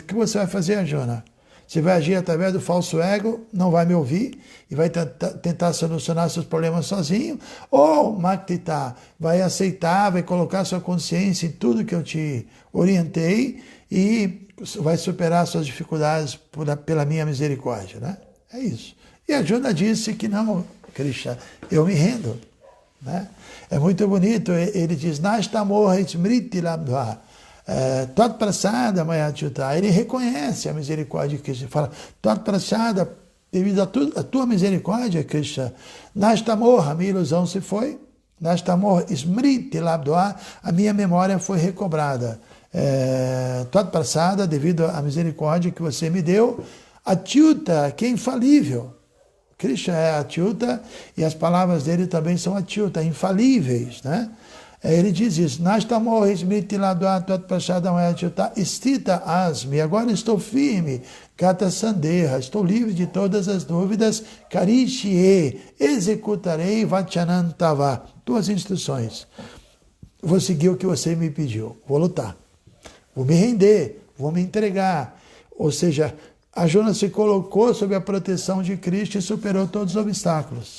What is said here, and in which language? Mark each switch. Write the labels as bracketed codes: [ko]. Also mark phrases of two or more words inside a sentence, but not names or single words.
[pt] O que você vai fazer, Arjuna? Você vai agir através do falso ego, não vai me ouvir e vai tentar solucionar seus problemas sozinho, ou Maktita vai aceitar, vai colocar sua consciência em tudo que eu te orientei e vai superar suas dificuldades pela minha misericórdia, né? É isso. E Arjuna disse que não, Krishna, eu me rendo. Né? É muito bonito, ele diz, [sa] नष्टमोहः स्मृतिर्लब्धा त्वत् प्रसादात् मयाच्युत. [pt] Ele reconhece a misericórdia de Krishna. Ele fala, [sa] त्वत् प्रसादात्, [pt] devido à tua misericórdia, Krishna, Nashtamorha, a minha ilusão se foi, [sa] नष्टमोहः स्मृतिर्लब्धा, [pt] a minha memória foi recobrada. [sa] त्वत् प्रसादात्, [pt] devido à misericórdia que você me deu, Achyuta, que é infalível. Krishna é Achyuta e as palavras dele também são Achyuta, infalíveis, né? Ele diz isso, [sa] नष्टमोहः स्मृतिर्लब्धा त्वत् प्रसादात् अच्युत स्थितः अस्मि, [pt] agora estou firme, [sa] गत सन्देहः, [pt] estou livre de todas as dúvidas, Karishye, executarei vachanantava, tuas instruções. Vou seguir o que você me pediu, vou lutar, vou me render, vou me entregar, ou seja, Arjuna se colocou sob a proteção de Krishna e superou todos os obstáculos.